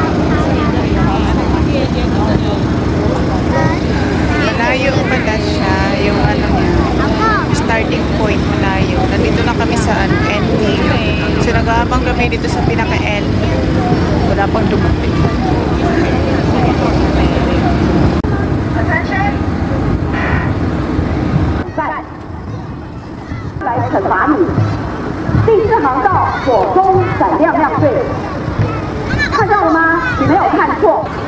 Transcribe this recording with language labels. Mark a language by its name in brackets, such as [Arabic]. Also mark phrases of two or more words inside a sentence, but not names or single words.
[Filipino] Malayo pala siya. Yung ano niya. [English] Starting point [Filipino] malayo. Nandito na kami sa ending. So, nag-aabang kami dito sa pinaka-end. Wala pang dumating. [Chinese] 来惩罚你。第四航道火光闪亮亮队，看到了吗？你没有看错。